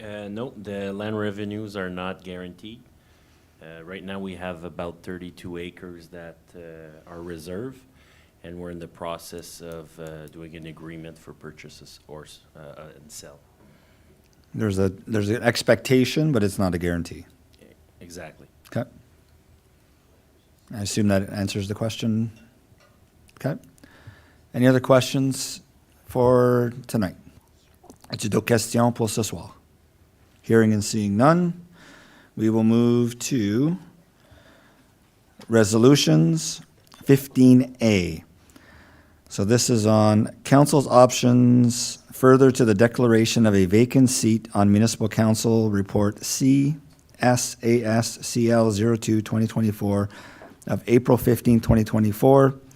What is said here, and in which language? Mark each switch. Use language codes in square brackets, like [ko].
[en] No, the land revenues are not guaranteed. Right now, we have about 32 acres that are reserved, and we're in the process of doing an agreement for purchases and sell. There's an expectation, but it's not a guarantee. Exactly. Okay. I assume that answers the question. Okay. Any other questions for tonight? [fr] As-tu d'autres questions pour ce soir? [en] Hearing and seeing none, we will move to resolutions 15A. So this is on council's options further to the declaration of a vacant seat on municipal council report CSASCL02-2024 of April 15, 2024.